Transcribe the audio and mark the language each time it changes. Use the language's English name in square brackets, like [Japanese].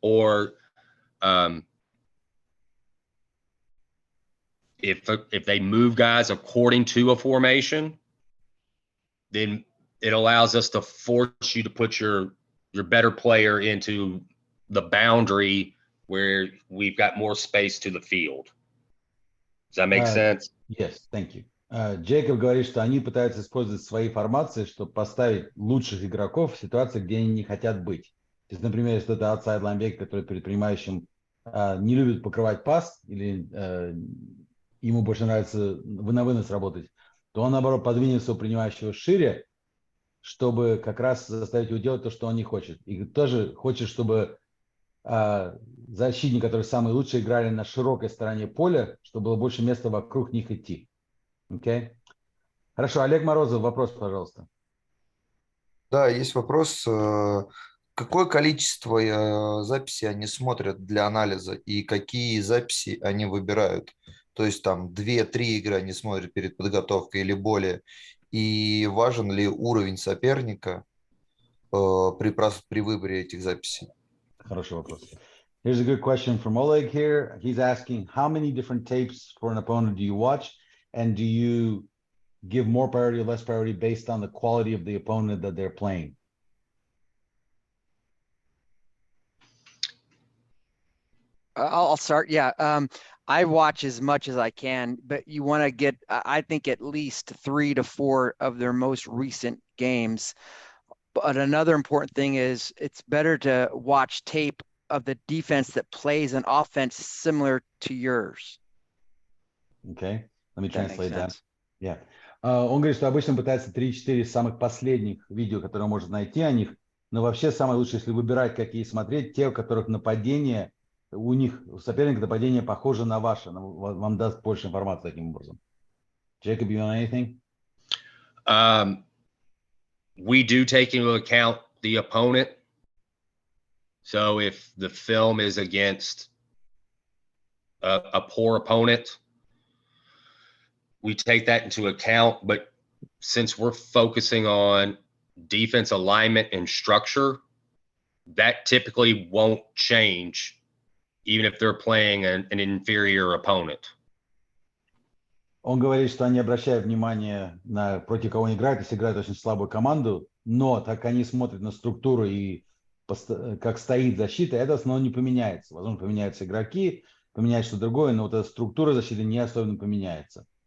[English] Or if they move guys according to a formation, then it allows us to force you to put your better player into the boundary where we've got more space to the field. Does that make sense? Yes, thank you. [Russian] Джейкоб говорит, что они пытаются использовать свои формации, чтобы поставить лучших игроков в ситуации, где они не хотят быть. То есть, например, если это outside linebacker, который перед принимающим не любит покрывать пас, или ему больше нравится на вынос работать, то он, наоборот, подвинет своего принимающего шире, чтобы как раз заставить его делать то, что он не хочет. И тоже хочет, чтобы защитники, которые самые лучшие, играли на широкой стороне поля, чтобы было больше места вокруг них идти. Okay? Хорошо, Олег Морозов, вопрос, пожалуйста. Да, есть вопрос. Какое количество записей они смотрят для анализа и какие записи они выбирают? То есть там 2-3 игры они смотрят перед подготовкой или более. И важен ли уровень соперника при выборе этих записей? Хороший вопрос. [English] Here's a good question from Oleg here. He's asking, how many different tapes for an opponent do you watch? And do you give more priority or less priority based on the quality of the opponent that they're playing? I'll start. Yeah. I watch as much as I can, but you want to get, I think, at least 3 to 4 of their most recent games. But another important thing is it's better to watch tape of the defense that plays an offense similar to yours. Okay, let me translate that. Yeah. [Russian] Он говорит, что обычно пытается 3-4 самых последних видео, которые он может найти о них, но вообще самое лучшее, если выбирать, какие смотреть, те, у которых нападение, у них, у соперника нападение похоже на ваше, вам даст больше информации таким образом. [English] Jacob, you know anything? We do take into account the opponent. So if the film is against a poor opponent, we take that into account. But since we're focusing on defense alignment and structure, that typically won't change, even if they're playing an inferior opponent. [Russian] Он говорит, что они обращают внимание на против кого они играют, если играют очень слабую команду, но так они смотрят на структуру и как стоит защита, это в основном не поменяется. Возможно, поменяются игроки, поменяется что-то другое, но вот эта структура защиты не особенно поменяется.